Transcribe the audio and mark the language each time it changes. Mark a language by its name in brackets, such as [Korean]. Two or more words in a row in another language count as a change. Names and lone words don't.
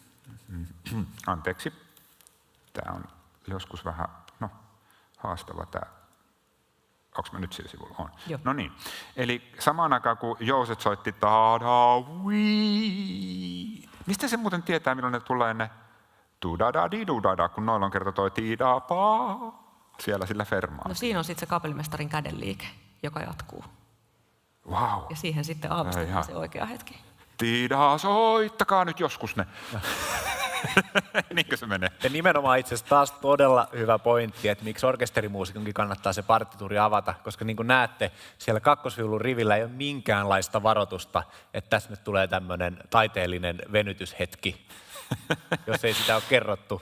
[Finnish] Anteeksi. Tää on joskus vähän, haastava tää. Onko mä nyt sillä sivulla? On. Joo. No niin. Eli samaan aikaan kun jouset soitti ta-da-wii. Mistä se muuten tietää, milloin ne tulee ne tu-da-da-di-du-da-da, kun noilla on kerta toi ti-da-paa siellä sillä fermaa. No siinä on sitten se kapellimestarin kädenliike, joka jatkuu. Wow. Ja siihen sitten aavistetaan se oikea hetki. Tiida, soittakaa nyt joskus ne. Niinkö se menee? Ja nimenomaan itse asiassa taas todella hyvä pointti, että miksi orkesterimuusikonkin kannattaa se partituuri avata, koska niin kuin näette, siellä kakkosviulun rivillä ei ole minkäänlaista varoitusta, että tässä nyt tulee tämmöinen taiteellinen venytyshetki, jos ei sitä ole kerrottu.